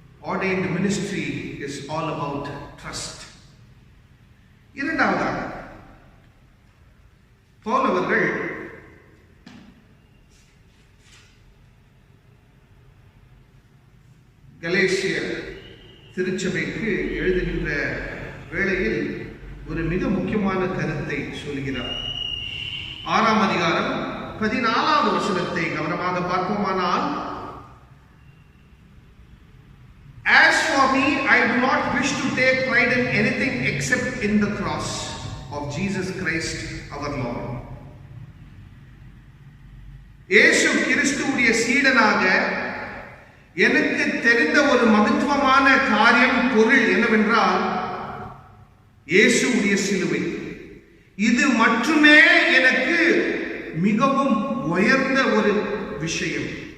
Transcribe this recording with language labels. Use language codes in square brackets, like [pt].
[en] Ordained ministry is all about trust. [ta] இரண்டாவதாக பவுல் அவர்கள் கலேசிய திருச்சபைக்கு எழுதுகின்ற வேளையில் ஒரு மிக முக்கியமான கருத்தை சொல்கிறார். 6ஆம் அதிகாரம் 14வது வசனத்தை கவனமாக பார்ப்போமானால், [en] As for me, I do not wish to take pride in anything except in the cross of Jesus Christ our Lord. [ta] இயேசு கிறிஸ்துவுடைய சீடனாக எனக்கு தெரிந்த ஒரு மகத்துவமான காரியம், பொருள் என்னவென்றால், இயேசுவுடைய சிலுவை. இது மட்டுமே எனக்கு மிகவும் உயர்ந்த ஒரு விஷயம்.